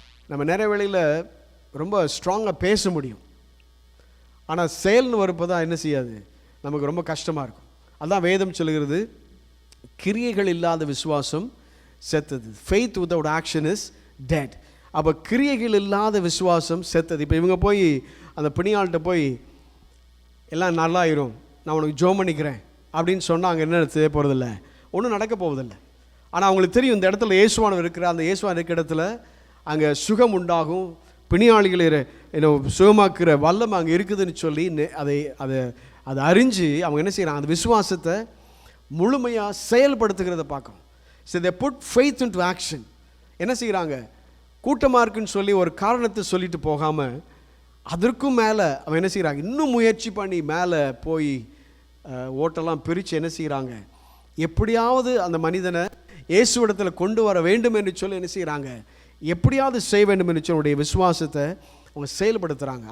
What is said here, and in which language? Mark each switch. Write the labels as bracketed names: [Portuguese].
[Tamil] நம்ம நிறைய வேளையில் ரொம்ப ஸ்ட்ராங்காக பேச முடியும், ஆனால் செயல்னு வரப்போ தான் என்ன செய்யாது, நமக்கு ரொம்ப கஷ்டமாக இருக்கும். அதான் வேதம் சொல்லுகிறது, கிரியைகள் இல்லாத விசுவாசம் செத்தது. [English] faith without action is dead. [Tamil] அப்போ கிரியைகள் இல்லாத விசுவாசம் செத்தது. இப்போ இவங்க போய் அந்த பிணியாள்கிட்ட போய் எல்லாம் நல்லாயிரும், நான் உனக்கு ஜோம் பண்ணிக்கிறேன் அப்படின்னு சொன்னால் அங்கே என்ன செய்ய போகிறதில்ல, ஒன்றும் நடக்க போவதில்லை. ஆனால் அவங்களுக்கு தெரியும் இந்த இடத்துல இயேசுவானவர் இருக்கிற, அந்த இயேசுவான் இருக்கிற இடத்துல அங்கே சுகம் உண்டாகும், பிணியாளிகளை சுகமாக்குற வல்லமை அங்கே இருக்குதுன்னு சொல்லி அதை அறிஞ்சு அவங்க என்ன செய்கிறாங்க, அந்த விசுவாசத்தை முழுமையாக செயல்படுத்துகிறத பார்க்கணும். [English] So they put faith into action. [Tamil] என்ன செய்கிறாங்க, கூட்டமாக இருக்குன்னு சொல்லி ஒரு காரணத்தை சொல்லிட்டு போகாமல் அதற்கும் மேலே அவன் என்ன செய்கிறாங்க, இன்னும் முயற்சி பண்ணி மேலே போய் ஓட்டெல்லாம் பிரித்து என்ன செய்கிறாங்க, எப்படியாவது அந்த மனிதனை இயேசுவிடத்தில் கொண்டு வர வேண்டும் என்று சொல்லி என்ன செய்கிறாங்க, எப்படியாவது செய்ய வேண்டும் என்று சொல்லி விசுவாசத்தை அவங்க செயல்படுத்துகிறாங்க.